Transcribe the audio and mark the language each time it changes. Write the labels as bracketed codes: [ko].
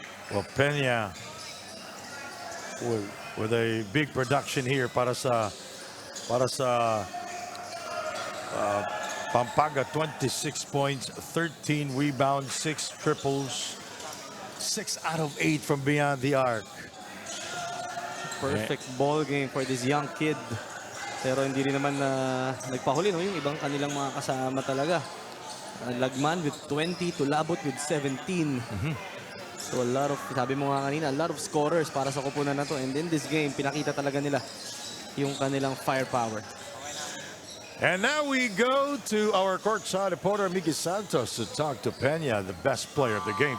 [en] Well, Peña with a big production here [tl] para sa [en] Pampanga. 26 points, 13 rebounds, 6 triples, 6 out of 8 from beyond the arc. Perfect ball game for this young kid. [tl] Pero hindi rin naman nagpahuli, no? Yung ibang kanilang mga kasama talaga. [en] Lagman with 20, Tulabot with 17. So a lot of, [tl] sabi mo nga kanina, [en] a lot of scorers [tl] para sa kupunan na to. [en] And in this game, [tl] pinakita talaga nila yung kanilang firepower. [en] And now we go to our courtside reporter, Mickey Santos, to talk to Peña, the best player of the game.